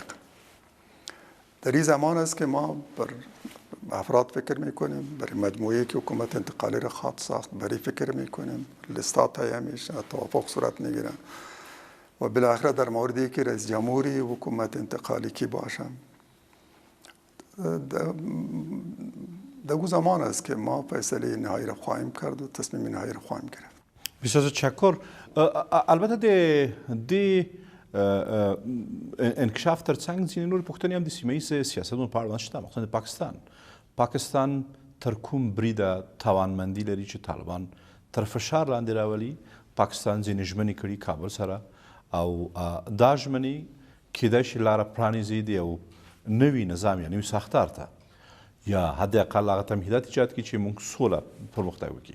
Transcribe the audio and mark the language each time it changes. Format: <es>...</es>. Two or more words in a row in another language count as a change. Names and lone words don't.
<fa>در این زمان است که ما بر افراد فکر میکنیم، برای مجموعی که حکومت انتقالی را خواهد ساخت برای فکر میکنیم، لیستات تهیه میشه، توافق صورت میگیره و بالاخره در موردی که رئیس جمهوری حکومت انتقالی کی باشم در او زمان است که ما فیصله نهایی را خواهیم کرد و تصمیم نهایی را خواهیم گرفت. بسیار تشکر.</fa> <ps>البته د انکشاف ترڅنګ ځینې نور پوښتنې هم د سیمه ییز سیاستونو په اړه شته، مخصوصا د پاکستان تر کوم بریده توانمندي لري چې طالبان تر فشار لاندې راولي. پاکستان ځینې ژمنې کړي کابل سره او دا ژمنې کیدای شي لاره پرانیزي د یو نوي نظام یا نوي ساختار ته یا حداقل هغه تمهیدات ایجاد کړي چې موږ سوله پرمختګ وکړي.</ps>